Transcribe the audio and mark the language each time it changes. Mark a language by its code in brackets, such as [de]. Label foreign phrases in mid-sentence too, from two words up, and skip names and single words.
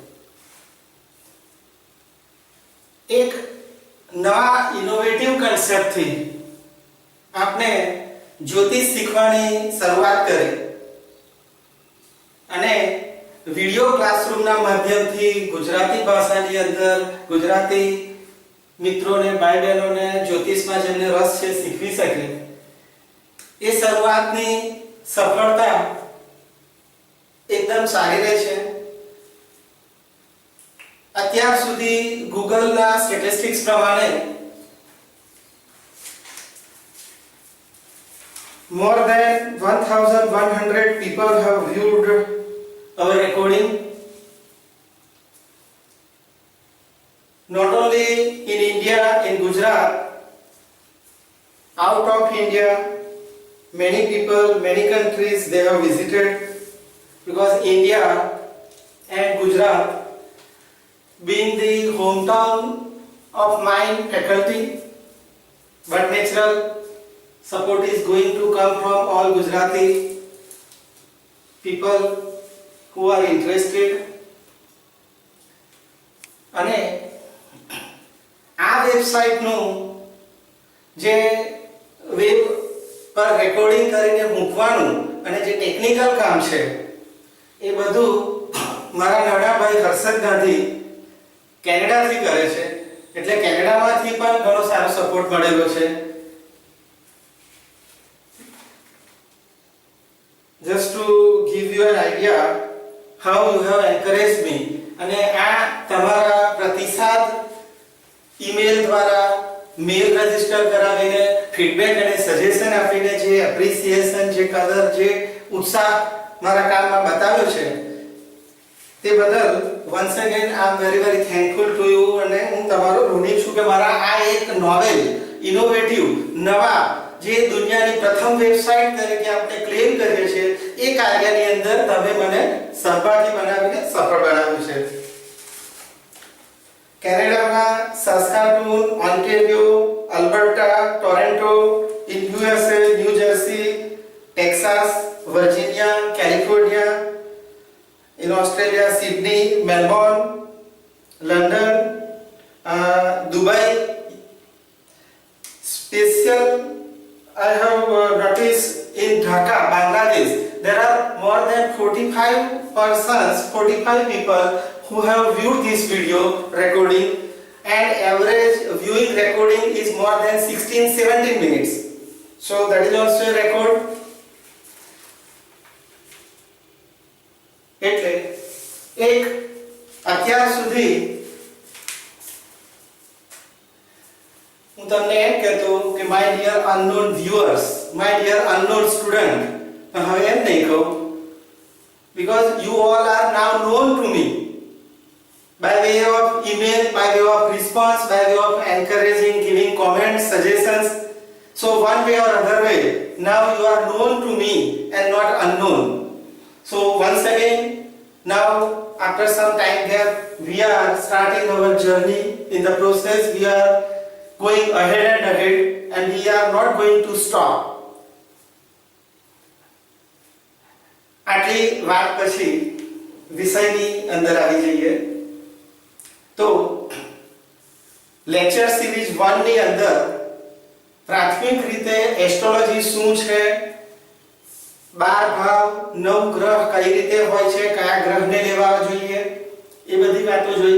[gu] એક નવા ઇનોવેટિવ કન્સેપ્ટથી આપણે જ્યોતિષ શીખવાની શરૂઆત કરી અને વિડિયો ક્લાસરૂમના માધ્યમથી ગુજરાતી ભાષાની અંદર ગુજરાતી મિત્રોને ભાઈ બહેનોને જ્યોતિષમાં જેમને રસ છે શીખવી શકે એ શરૂઆતની સફળતા એકદમ સારી રહે છે. અત્યાર સુધી ગૂગલના સ્ટેટિસ્ટિક્સ પ્રમાણે [en] more than 1100 people have viewed our recording, not only in India, in Gujarat, out of India, many people, many countries they have visited, because India and Gujarat being the hometown of my faculty, but natural support is going to come from all Gujarati people who are interested. [gu] અને આ વેબસાઇટનું જે વેબ પર રેકોર્ડિંગ કરીને મૂકવાનું અને જે ટેકનિકલ કામ છે એ બધું મારા નાના ભાઈ હર્ષદ ગાંધી કેનેડાથી કરે છે, એટલે કેનેડામાંથી પણ ઘણો સારો સપોર્ટ મળેલો છે. [en] Just to give you an idea how you have encouraged me, [gu] અને આ તમારા પ્રતિસાદ ઈમેલ દ્વારા મેલ રજીસ્ટર કરાવીને ફીડબેક અને સજેશન આપીને જે એપ્રિસિએશન, જે કદર, જે ઉત્સાહ મારા કામમાં બતાવ્યો છે તે બદલ [en] once again I am very very thankful to you. [gu] અને હું તમારો ઋણી છું કે મારા આ એક [en] novel innovative [gu] નવા જે દુનિયાની પ્રથમ વેબસાઇટ તરીકે આપણે ક્લેમ કરીએ છીએ એ કાર્યની અંદર તમે મને સહભાગી બનાવીને સફળ બનાવ્યું છે. કેનેડામાં સાસ્કાટુન, ઓન્ટેરિયો, અલ્બર્ટા, ટોરેન્ટો, ઇન યુએસએ, ન્યૂ જર્સી, ટેક્સાસ, વર્જિનિયા, કેલિફોર્નિયા, [en] in Australia, Sydney, Melbourne, London, Dubai. Special I have noticed in Dhaka, Bangladesh, there are more than 45 people who have viewed this video recording, and average viewing recording is more than 16-17 minutes. So that is also a record. [gu] એટલે એક અત્યાર સુધી હું તમને એમ કહેતો કે [en] my dear unknown viewers, my dear unknown student, [gu] પણ હવે એમ નહીં કહું, [en] because you all are now known to me by way of email, by way of response, by way of encouraging, giving comments, suggestions. So one way or other way, now you are known to me and not unknown. So once again, now after some time gap, we are starting our journey. In the process, we are going ahead and ahead, and we are not going to stop. [gu] આટલી વાત પછી વિષયની અંદર આવી જઈએ તો [en] lecture series [gu] 1 ની અંદર પ્રાથમિક રીતે એસ્ટ્રોલોજી શું છે, 12 ભાવ, 9 ગ્રહ કઈ રીતે હોય છે, કયા ગ્રહને લેવા જોઈએ, એ બધી વાતો જોઈ.